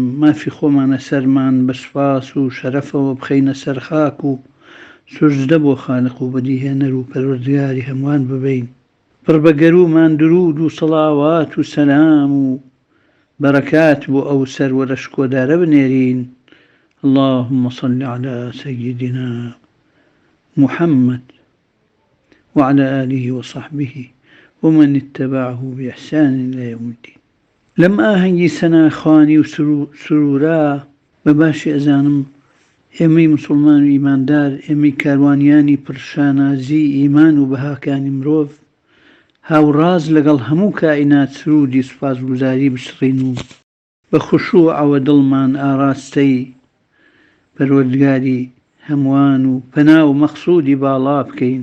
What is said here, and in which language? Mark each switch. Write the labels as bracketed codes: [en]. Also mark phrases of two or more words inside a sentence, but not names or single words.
[ckb] مافی خۆمانە سەرمان بە سوپاس و شەرەفەوە بخەینە سەر خاک و سوژدە بۆ خالق و بەدیهێنەر و پەروەردگاری هەمووان ببین. پڕ بە گەرومان درود و سەڵاوات و سەلام و بەرەکات بۆ ئەو سەروەرە شکۆدارە بنێرین. [ar] اللهم صل على سيدنا محمد وعلى آله وصحبه ومن اتبعه بإحسان إلى يوم الدين. [ckb] لم ئاهەنگی سەناخوانی و سرورا بەباشی ئەزانم ئێمەی مسلمان و ئیماندار، ئێمەی کاروانیانی پرشانازی ئیمان و بەهاکانی مرۆڤ، هاوڕاز لەگەڵ هەموو کائینات سرودی سوپاسگوزاری بسڕین و بە خوشوعەوە دڵمان ئاراستەی پەروەردگاری هەمووان و پەنا و مەقسوودی باڵا بکەین.